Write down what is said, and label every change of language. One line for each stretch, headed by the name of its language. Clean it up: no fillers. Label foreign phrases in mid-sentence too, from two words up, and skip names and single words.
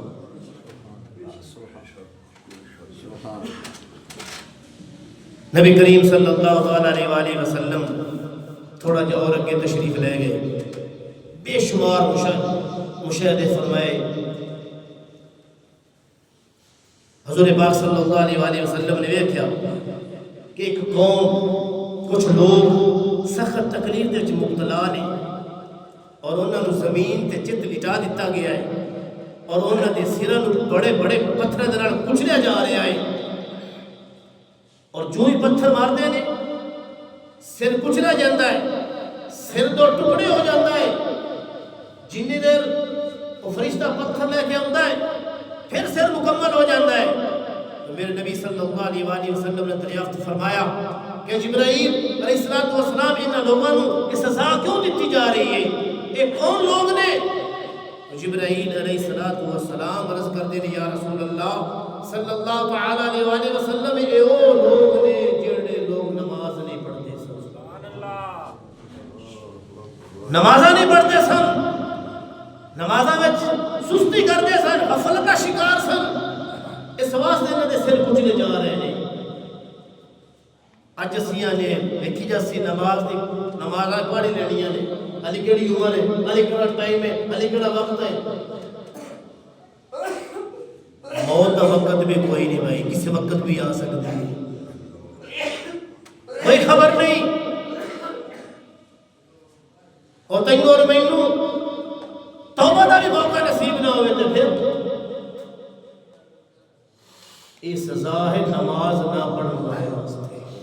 Urdu: نبی کریم
Arabic: صلی اللہ علیہ وآلہ وسلم
Urdu: تھوڑا جو اور اگے تشریف لے گئے، بے شمار مشاہدے فرمائے، حضور پاک
Arabic: صلی اللہ علیہ وآلہ وسلم
Urdu: نے دیکھا کہ ایک قوم، کچھ لوگ
Punjabi: سخت تکلیف دے وچ مبتلا نے اور انہاں نوں زمین تے چت لٹا دتا گیا ہے اور انہاں دے سراں نوں بڑے بڑے پتھراں دے نال کچلیا جا رہا ہے، اور جو ہی پتھر مارتے نے
Urdu: سر کچلا جاتا ہے، سر دو ٹکڑے ہو جاتا ہے،
Punjabi: جنی دیر
Urdu: وہ فرشتہ پتھر لے کے آتا ہے پھر سر مکمل ہو جاتا ہے۔ تو میرے نبی
Arabic: صلی اللہ علیہ وآلہ وسلم
Urdu: نے دریافت فرمایا کہ جبرائیل
Arabic: علیہ السلام
Urdu: انہاں لوگوں کو سزا کیوں دیتی جا رہی ہے، یہ کون لوگ نے؟
Punjabi: جبرائیل
Arabic: علیہ السلام
Urdu: عرض کرتے ہیں
Arabic: یا رسول اللہ صلی اللہ تعالیٰ علیہ وآلہ وسلم،
Punjabi: اے او لوگ نے جڑے لوگ نماز نہیں پڑھتے سن، نمازاں نہیں پڑھتے سن، نمازاں وچ سستی کرتے سن، غفلت کا شکار سن، اس واسطے انہاں دے
Urdu: سر کچلے جا رہے ہیں۔
Punjabi: اج اسیاں نے دیکھی جاسی نمازاں پڑھ لینیاں نے، علی کیڑی عمر ہے، علی کیڑا ٹائم ہے، علی کیڑا وقت ہے،
Urdu: موت کا وقت بھی کوئی نہیں بھائی، کسی وقت بھی آ سکتی ہے، کوئی خبر نہیں،
Punjabi: اور تینوں اور مینوں توبہ دا بھی موقع نصیب نہ ہوئے
Urdu: تو پھر یہ سزا ہے نماز نہ پڑھنے والے واسطے۔